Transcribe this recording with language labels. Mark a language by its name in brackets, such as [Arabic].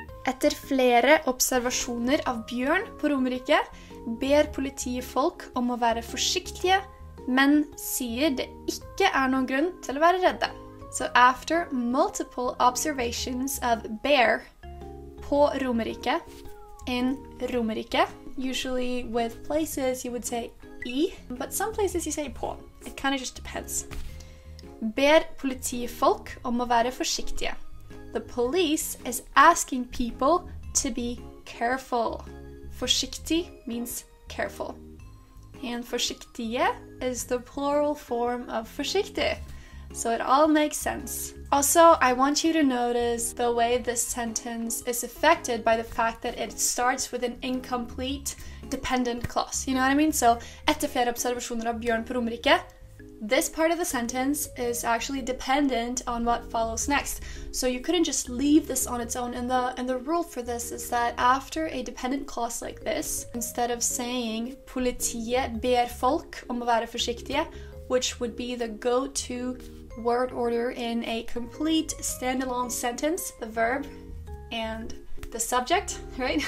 [Norwegian] Etter flere observasjoner av bjørn på Romerike, ber politiet folk om å være forsiktige, men sier det ikke noen grunn til å være redde. [English] So after multiple observations of bear på Romerike, in Romerike, usually with places you would say I, but some places you say på. It kind of just depends. [Norwegian] Ber politifolk om å være forsiktige. [English] The police is asking people to be careful. Forsiktig means careful. And forsiktige is the plural form of forsiktig. So it all makes sense. Also, I want you to notice the way this sentence is affected by the fact that it starts with an incomplete dependent clause. You know what I mean? So, [Norwegian] etter flere observasjoner av bjørn på Romerike, [English] this part of the sentence is actually dependent on what follows next. So you couldn't just leave this on its own. And the rule for this is that after a dependent clause like this, instead of saying [Norwegian] politiet ber folk om å være forsiktige, [English] which would be the go-to word order in a complete standalone sentence, the verb and the subject, right?